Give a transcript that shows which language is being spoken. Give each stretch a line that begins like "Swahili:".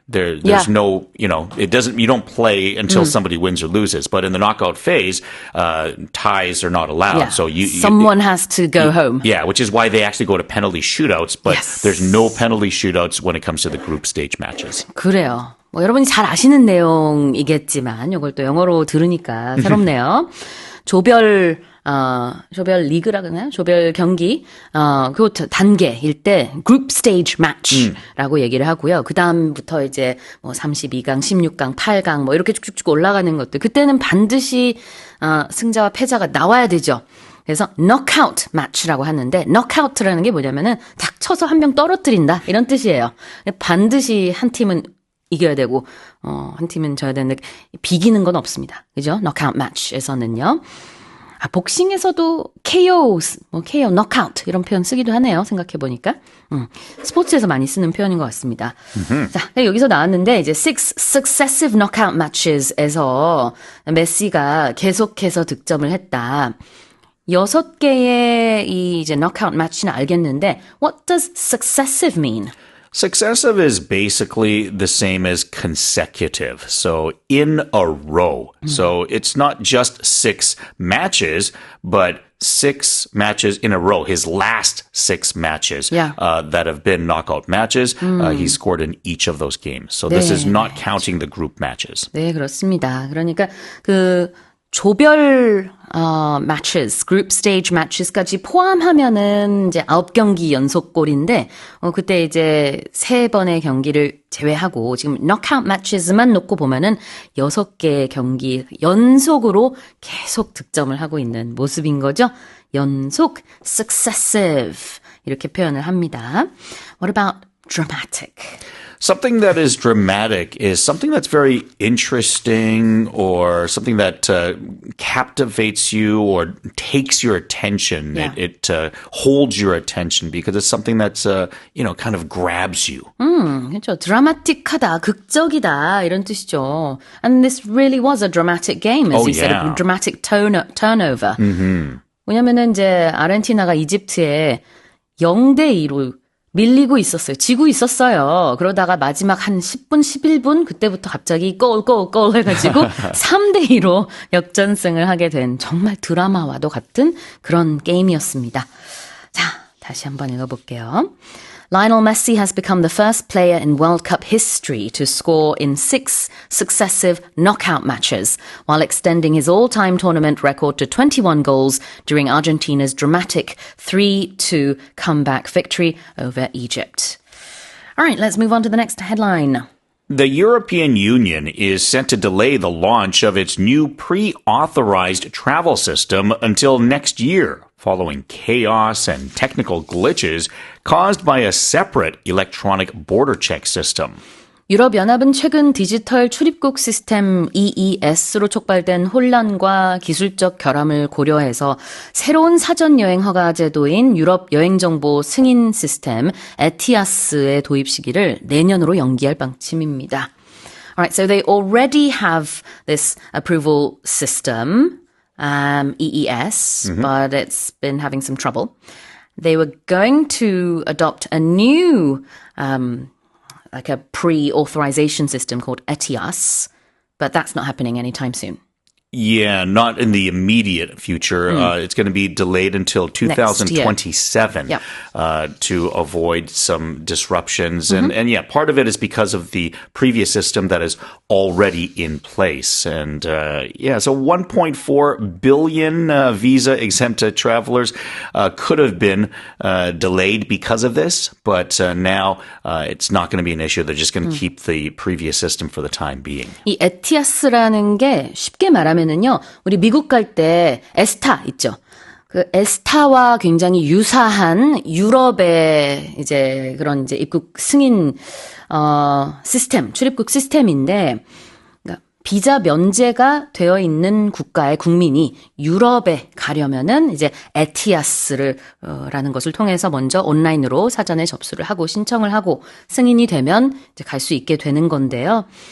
English: There's no, it doesn't, you don't play until somebody wins or loses. But in the knockout phase, ties are not allowed. So someone has to go home. Yeah, which is why they actually go to penalty shootouts. But Yes. there's no penalty shootouts when it comes to the group stage matches.
Korean: 그래요. 뭐 여러분이 잘 아시는 내용이겠지만 이걸 또 영어로 들으니까 새롭네요. 조별 리그라 그러나요? 조별 경기, 그 단계일 때 group stage match라고 얘기를 하고요. 그 다음부터 이제 뭐 32강, 16강, 8강 뭐 이렇게 쭉쭉쭉 올라가는 것들. 그때는 반드시, 승자와 패자가 나와야 되죠. 그래서 knockout match라고 하는데 knockout라는 게 뭐냐면은 탁 쳐서 한 명 떨어뜨린다 이런 뜻이에요. 반드시 한 팀은 이겨야 되고 한 팀은 져야 되는데 비기는 건 없습니다. 그죠? knockout match에서는요. 복싱에서도 KO, KO, knockout 이런 표현 쓰기도 하네요. 생각해 보니까. 스포츠에서 많이 쓰는 표현인 것 같습니다. 자, 여기서 나왔는데 이제
English: 6 successive knockout matches
Korean: 에서 메시가 계속해서 득점을 했다. 6개의 이 이제 knockout match는 알겠는데
English: what does successive mean? Successive is basically the same as consecutive. So in a row. So it's not just 6 matches, but 6 matches in a row. His last 6 matches that have been knockout matches, he scored in each of those games. So this is not counting the group matches.
Korean: 네, 그렇습니다. 그러니까 그 조별 matches, group stage matches까지 포함하면은 이제 9경기 연속골인데 그때 이제 3번의 경기를 제외하고 지금 knockout matches만 놓고 보면은 6개의 경기 연속으로 계속 득점을 하고 있는 모습인 거죠. 연속 successive 이렇게 표현을 합니다.
English: What about dramatic? Something that is dramatic is something that's very interesting or something that captivates you or takes your attention. Yeah. It holds your attention because it's something that's, kind of grabs you.
Korean: 그렇죠. 드라마틱하다, 극적이다 이런 뜻이죠.
English: And this really was a dramatic game, as you said, a dramatic turnover.
Korean: 왜냐면은 이제 아르헨티나가 이집트에 0대2로 밀리고 있었어요. 지고 있었어요. 그러다가 마지막 한 10분, 11분 그때부터 갑자기 골 해가지고 3대2로 역전승을 하게 된 정말 드라마와도 같은 그런 게임이었습니다. 자, 다시 한번 읽어볼게요.
English: Lionel Messi has become the first player in World Cup history to score in 6 successive knockout matches, while extending his all-time tournament record to 21 goals during Argentina's dramatic 3-2 comeback victory over Egypt. All right, let's move on to the next headline. The European Union is set to delay the launch of its new pre-authorized travel system until next year, following chaos and technical glitches caused by a separate electronic border check system.
Korean: 유럽연합은 최근 디지털 출입국 시스템 EES로 촉발된 혼란과 기술적 결함을 고려해서 새로운 사전 여행 허가 제도인 유럽 여행정보 승인 시스템 에티아스의 도입 시기를 내년으로 연기할 방침입니다.
English: Alright, so they already have this approval system, EES, but it's been having some trouble. They were going to adopt a new like a pre-authorization system called ETIAS, but that's not happening anytime soon. Yeah, not in the immediate future. It's going to be delayed until 2027 to avoid some disruptions. And yeah, part of it is because of the previous system that is already in place. And so 1.4 billion visa-exempt travelers could have been delayed because of this. But now it's not going to be an issue. They're just going to keep the previous system for the time being.
Korean: 이 에티아스라는 게 쉽게 말하면 는요, 우리 미국 갈 때 에스타 있죠. 그 에스타와 굉장히 유사한 유럽의 이제 그런 이제 입국 승인 시스템, 출입국 시스템인데, 그러니까 비자 면제가 되어 있는 국가의 국민이 유럽에 가려면은 이제 에티아스를 라는 것을 통해서 먼저 온라인으로 사전에 접수를 하고 신청을 하고 승인이 되면 이제 갈 수 있게 되는 건데요.